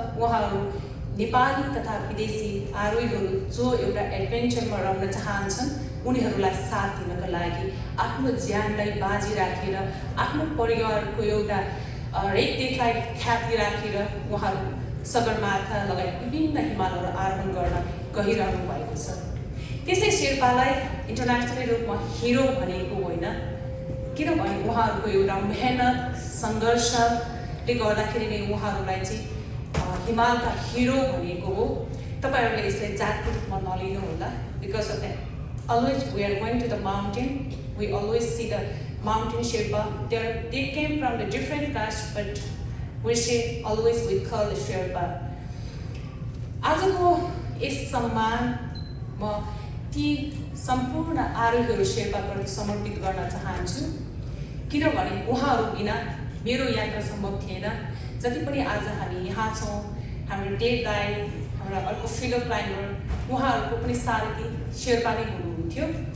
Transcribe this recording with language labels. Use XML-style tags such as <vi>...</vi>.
<ne>उहाँहरू नेपाली तथा विदेशी आरोहीहरू जो एउटा एडभेन्चरमा रहन चाहन्छन् उनीहरूलाई साथ दिनका लागि आफ्नो ज्यानलाई बाजी राखेर आफ्नो परिवारको एउटा रेखदेखलाई ख्याति राखेर उहाँहरू सगरमाथा लगायत विभिन्न हिमालहरू आरोहण गर्न गइरहनु भएको छ। त्यसै शेर्पालाई इन्टरनेसनल रूपमा हिरो भनेको होइन, किनभने उहाँहरूको एउटा मेहनत सङ्घर्षले गर्दाखेरि नै उहाँहरूलाई चाहिँ हिमालका हिरो भनेको हो। तपाईँहरूले यसलाई जातको रूपमा नलिनु होला।</ne> <en>Because of that always we are going to the mountain, we always see the mountain Sherpa. They came from the different caste, but we say always we call the Sherpa.</en> <ne>आजको यस सम्मान म ती सम्पूर्ण आरोहीहरू शेर्पाप्रति समर्पित गर्न चाहन्छु, किनभने उहाँहरू बिना मेरो यात्रा सम्भव थिएन। जति पनि आज हामी यहाँ छौँ, हाम्रो डेभ गाइड, हाम्रो अर्को फिलो क्लाइम्बर, उहाँहरूको पनि सारथी शेर्पा नै हुनुहुन्थ्यो।</ne>